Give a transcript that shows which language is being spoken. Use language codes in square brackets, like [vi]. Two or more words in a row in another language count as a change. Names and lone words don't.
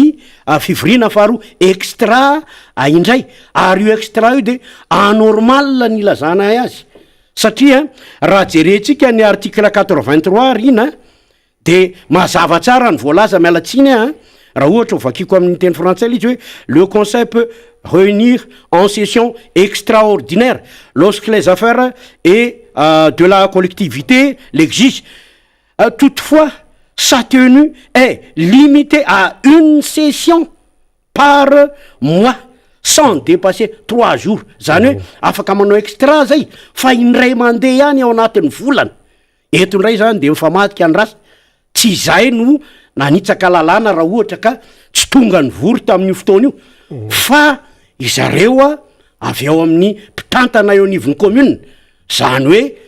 [mg] fivirina faharoa extra indray ary io extra io de anormal ny lazana azy satria raha jerentsika ny article 83 rina de mazava tsara ny voalaza mialatsiny raha ohatra ho vakiko amin'ny teny français izy hoe [fr] le conseil peut réunir en session extraordinaire lorsque les affaires et de la collectivité l'exigent. Toutefois, sa tenue est limitée à une session par mois sans dépasser 3 jours. [mg] Zany hoe afaka manao extra zay fa indray mandeha ihany ao anatin'ny volana. Eto indray zany de mifamatika ny rasa tsy izay no nanitsaka lalàna raha ohatra ka tsy tonga ny vory tamin'io fotoana io fa izareo a avy ao amin'ny mpitantana eo anivon'ny commune zany hoe